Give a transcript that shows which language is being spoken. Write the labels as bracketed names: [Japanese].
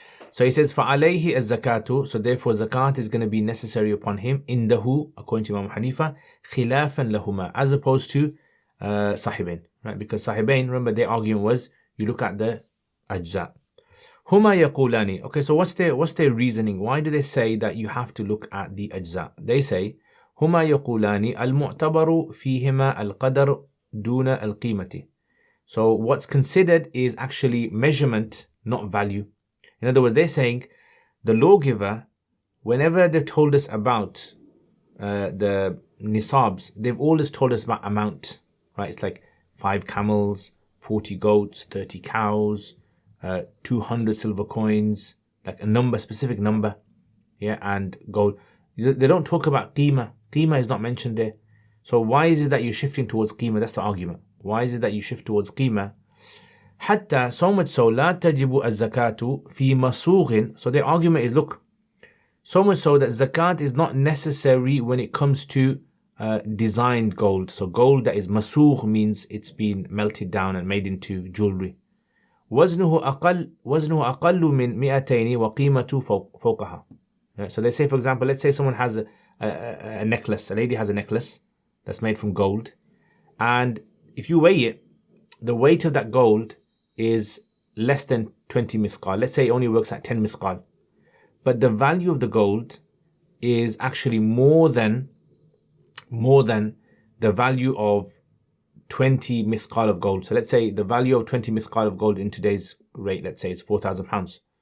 [English] So he says, [Arabic] فَعَلَيْهِ الزَّكَاةُ. [English] So therefore zakat is going to be necessary upon him, indahu, according to Imam Hanifa, [Arabic] خِلَافًا لَهُمَا, [English] as opposed to Sahibain. Right? Because Sahibain, remember their argument was, you look at the ajza. [Arabic] هُمَا يَقُولَانِ. [English] Okay, so what's their reasoning? Why do they say that you have to look at the ajza? They say, [Arabic] هُمَا يَقُولَانِ الْمُعْتَبَرُ فِيهِمَا الْقَدَرُ دُونَ الْقِيمَةِ. [English] So what's considered is actually measurement, not value. In other words, they're saying the lawgiver, whenever they've told us about the nisabs, they've always told us about amount, right? It's like 5 camels, 40 goats, 30 cows, 200 silver coins, like a number, specific number, yeah, and gold. They don't talk about qima. Qima is not mentioned there. So why is it that you're shifting towards qima? That's the argument. Why is it that you shift towards qima? [Arabic] حتى, [English] so much so, [Arabic] لا تجب الزكاة في مسوغ. [English] So their argument is, look, so much so that zakat is not necessary when it comes to designed gold. So gold that is masugh means it's been melted down and made into jewelry. [Arabic] وزنه أقل من 200 وقيمته فوقها. [English] So they say, for example, let's say someone has a necklace, a lady has a necklace that's made from gold, and if you weigh it, the weight of that gold is less than 20 mithqal. Let's say it only works at 10 mithqal. But the value of the gold is actually more than the value of 20 mithqal of gold. So let's say the value of 20 mithqal of gold in today's rate, let's say, is £4,000.